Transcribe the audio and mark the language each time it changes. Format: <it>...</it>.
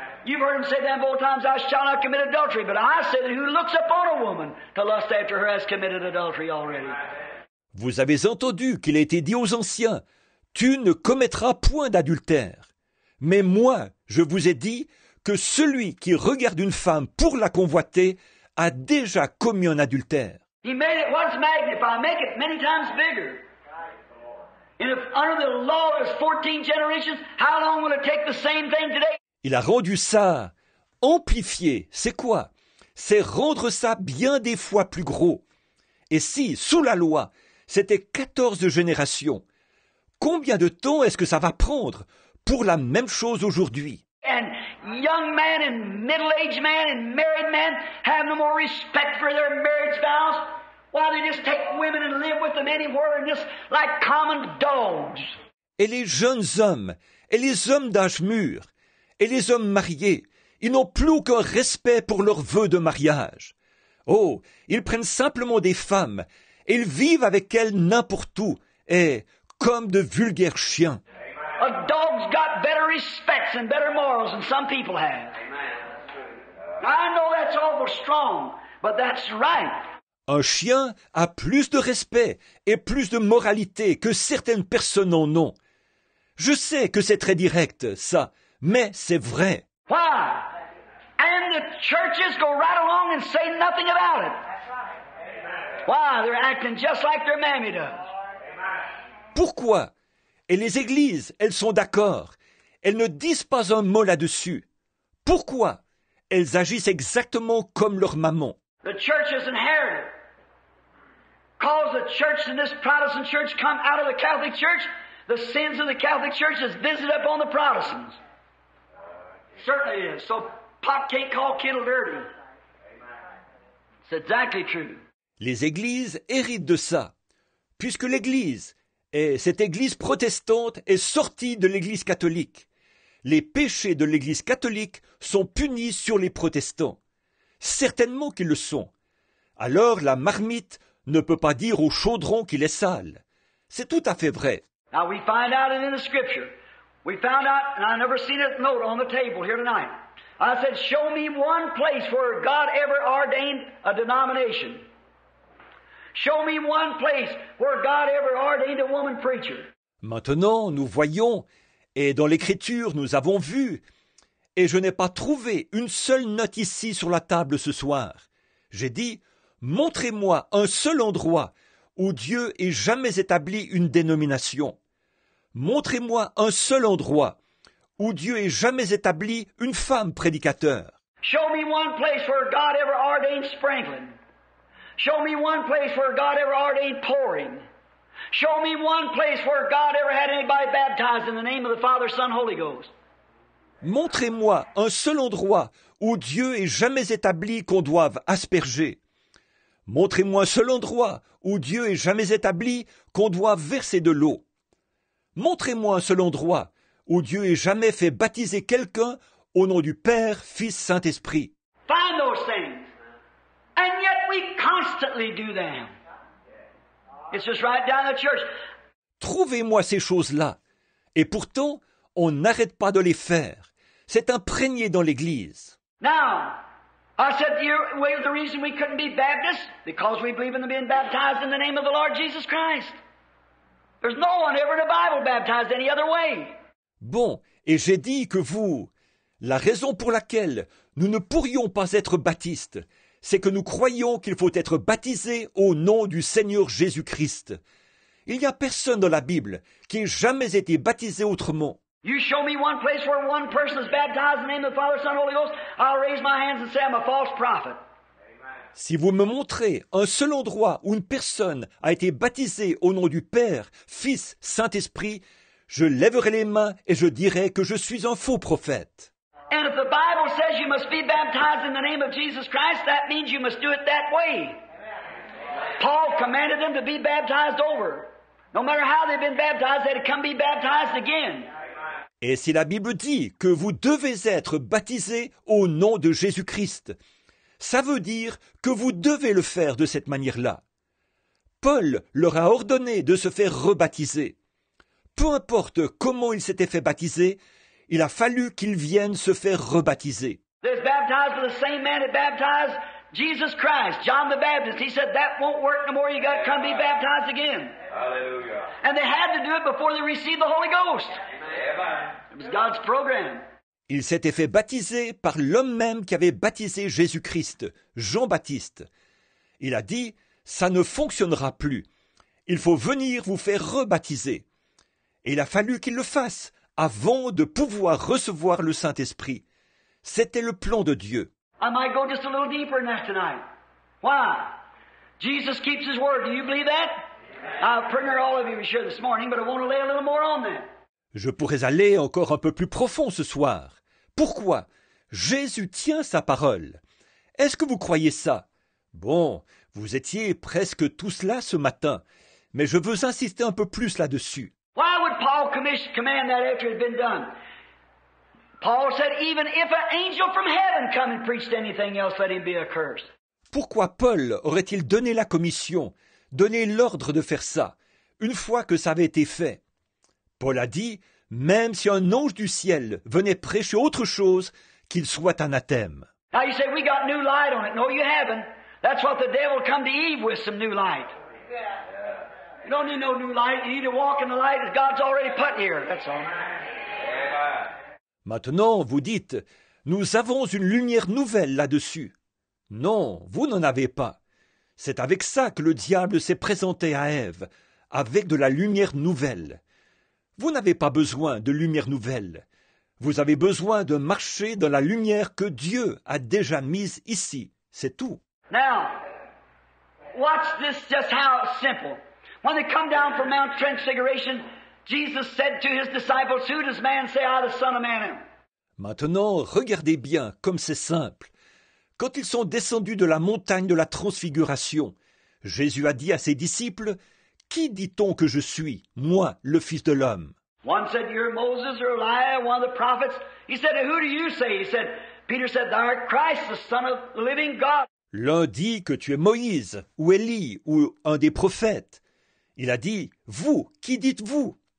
<en>You've heard him say them of old times, thou shalt not commit adultery. But I say that who looks upon a woman to lust after her has committed adultery already.</en> <fr>Vous avez entendu qu'il a été dit aux anciens, tu ne commettras point d'adultère. Mais moi, je vous ai dit que celui qui regarde une femme pour la convoiter a déjà commis un adultère.</fr> <en>He made it once magnified, make it many times bigger. And if under the law there's 14 generations, how long will it take the same thing today?</en> <fr>Il a rendu ça amplifié. C'est quoi? C'est rendre ça bien des fois plus gros. Et si, sous la loi, c'était 14 générations, combien de temps est-ce que ça va prendre pour la même chose aujourd'hui?</fr> <en>And young men and middle-aged men and married men have no more respect for their marriage vows. Why, they just take women and live with them anywhere and just like common dogs.</en> <fr>Et les jeunes hommes, et les hommes d'âge mûr, et les hommes mariés, ils n'ont plus aucun respect pour leurs vœux de mariage. Oh, ils prennent simplement des femmes, et ils vivent avec elles n'importe où, et comme de vulgaires chiens.</fr> <en>A dog's got better respects and better morals than some people have. I know that's awful strong, but that's right.</en> <fr>Un chien a plus de respect et plus de moralité que certaines personnes en ont. Je sais que c'est très direct, ça, mais c'est vrai.</fr> <en>Why? And the churches go right along and say nothing about it. Why? They're acting just like their mammy does.</en> <fr>Pourquoi? Et les églises, elles sont d'accord. Elles ne disent pas un mot là-dessus. Pourquoi? Elles agissent exactement comme leur maman.</fr> <en>The church is inherited. Because the church and this Protestant church come out of the Catholic Church, the sins of the Catholic Church is visited upon the Protestants. Certainly it is. So pot can't call kettle dirty. It's exactly true.</en> <fr>Les églises héritent de ça, puisque l'église, et cette église protestante est sortie de l'église catholique. Les péchés de l'église catholique sont punis sur les protestants. Certainement qu'ils le sont. Alors la marmite ne peut pas dire au chaudron qu'il est sale. C'est tout à fait vrai.</fr> <en>Now we find out in the Scripture. We found out, and I never seen a note on the table here tonight. I said, show me one place where God ever ordained a denomination. Show me one place where God ever ordained a woman preacher.</en> <fr>Maintenant, nous voyons, Et dans l'Écriture, nous avons vu, et je n'ai pas trouvé une seule note ici sur la table ce soir. J'ai dit, montrez-moi un seul endroit où Dieu ait jamais établi une dénomination. Montrez-moi un seul endroit où Dieu ait jamais établi une femme prédicateur.</fr> <en>Show me one place where God ever ordained sprinkling. Show me one place where God ever ordained pouring. Show me one place where God ever had anybody baptized in the name of the Father, Son, Holy Ghost.</en> <fr>Montrez-moi un seul endroit où Dieu ait jamais établi qu'on doive asperger. Montrez-moi un seul endroit où Dieu ait jamais établi qu'on doive verser de l'eau. Montrez-moi un seul endroit où Dieu ait jamais fait baptiser quelqu'un au nom du Père, Fils, Saint-Esprit.</fr> <en>Find those things. And yet we constantly do them. It's just right down the church.</en> <fr>Trouvez-moi ces choses-là. Et pourtant, on n'arrête pas de les faire. C'est imprégné dans l'Église.</fr> <en>Now, I said the reason we couldn't be Baptists, because we believe in being baptized in the name of the Lord Jesus Christ. There's no one ever in the Bible baptized any other way.</en> <fr>Bon, et j'ai dit que la raison pour laquelle nous ne pourrions pas être baptistes, c'est que nous croyons qu'il faut être baptisé au nom du Seigneur Jésus-Christ. Il n'y a personne dans la Bible qui ait jamais été baptisé autrement.</fr> <en>You show me one place where one person is baptized in the name of the Father, Son, Holy Ghost, I'll raise my hands and say I'm a false prophet.</en> <fr>Si vous me montrez un seul endroit où une personne a été baptisée au nom du Père, Fils, Saint-Esprit, je lèverai les mains et je dirai que je suis un faux prophète.</fr> <en>And if the Bible says you must be baptized in the name of Jesus Christ, that means you must do it that way. Paul commanded them to be baptized over. No matter how they've been baptized, they had to come be baptized again.</en> <fr>Et si la Bible dit que vous devez être baptisés au nom de Jésus-Christ, ça veut dire que vous devez le faire de cette manière-là. Paul leur a ordonné de se faire rebaptiser. Peu importe comment ils s'étaient fait baptiser, il a fallu qu'ils viennent se faire rebaptiser.</fr> <en>They're baptized with the same man that baptized Jesus Christ, John the Baptist. He said, that won't work no more, you got to come be baptized again. Hallelujah. And they had to do it before they received the Holy Ghost. It was God's program.</en> <fr>Il s'était fait baptiser par l'homme même qui avait baptisé Jésus-Christ, Jean-Baptiste. Il a dit, ça ne fonctionnera plus. Il faut venir vous faire rebaptiser. Et il a fallu qu'il le fasse avant de pouvoir recevoir le Saint-Esprit. C'était le plan de Dieu.</fr> <en>I might go just a little deeper in that tonight. Why? Jesus keeps His word. Do you believe that? I've heard all of you sure this morning, but I want to lay a little more on that.</en> <fr>Je pourrais aller encore un peu plus profond ce soir. Pourquoi? Jésus tient sa parole. Est-ce que vous croyez ça? Bon, vous étiez presque tous là ce matin, mais je veux insister un peu plus là-dessus.</fr> <en>Why would Paul command that after it had been done? Paul said, even if an angel from heaven come and preached anything else, let him be accursed.</en> <fr>Pourquoi Paul aurait-il donné la commission, donné l'ordre de faire ça, une fois que ça avait été fait? Paul a dit, même si un ange du ciel venait prêcher autre chose, qu'il soit anathème.</fr> <en>Now you say, we got new light on it. No, you haven't. That's what the devil come to Eve with, some new light. You don't need no new light. You need to walk in the light that God's already put here. That's all.</en> <fr>Maintenant, vous dites, nous avons une lumière nouvelle là-dessus. Non, vous n'en avez pas. C'est avec ça que le diable s'est présenté à Ève, avec de la lumière nouvelle. Vous n'avez pas besoin de lumière nouvelle. Vous avez besoin de marcher dans la lumière que Dieu a déjà mise ici. C'est tout.</fr> <en>Now, watch this just how simple. When they come down from Mount Transfiguration, Jesus said to His disciples, who does man say I, the Son of Man, am?</en> <fr>Maintenant, regardez bien comme c'est simple. Quand ils sont descendus de la montagne de la transfiguration, Jésus a dit à ses disciples, « Qui dit-on que je suis, moi, le Fils de l'homme »</fr> <en>One said, you're Moses or Elijah, one of the prophets. He said, who do you say? He said, Peter said, thou art Christ, the Son of the living God.</en> <fr>L'un dit que tu es Moïse, ou Élie, ou un des prophètes. Il a dit, vous, qui dites-vous?</fr>